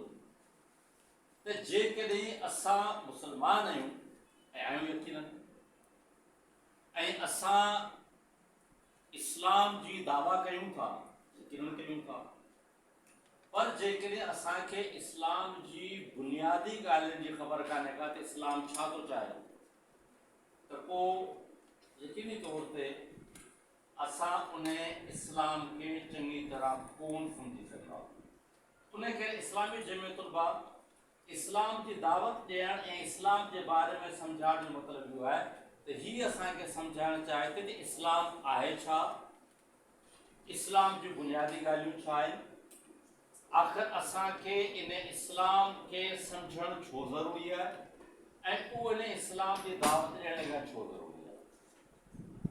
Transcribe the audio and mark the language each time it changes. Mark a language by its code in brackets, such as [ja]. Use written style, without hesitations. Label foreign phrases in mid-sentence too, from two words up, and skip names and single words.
[sd] त जेकॾहिं असां मुस्लमान आहियूं ऐं आहियूं यकीनन ऐं असां इस्लाम जी दावा कयूं था यकीनन कयूं था, पर जेकॾहिं असांखे इस्लाम जी बुनियादी ॻाल्हियुनि जी ख़बर कान्हे का त इस्लाम छा थो चाहे त पोइ यकीनी तौर ते असां उन्हें इस्लाम के चंगी तरह कोन समझी सघंदा। उन्हें के इस्लामी जमियतुलबा इस्लाम की दावत ॾियण ऐं इस्लाम के बारे में सम्झाइण जो मतिलबु इहो आहे त हीअ असांखे सम्झाइणु चाहे थी त इस्लाम आहे छा, इस्लाम जी बुनियादी ॻाल्हियूं छा आहिनि, आख़िर असांखे इन इस्लाम के सम्झणु छो ज़रूरी आहे ऐं उहो इन इस्लाम जी दावत ॾियण लाइ छो ज़रूरी आहे।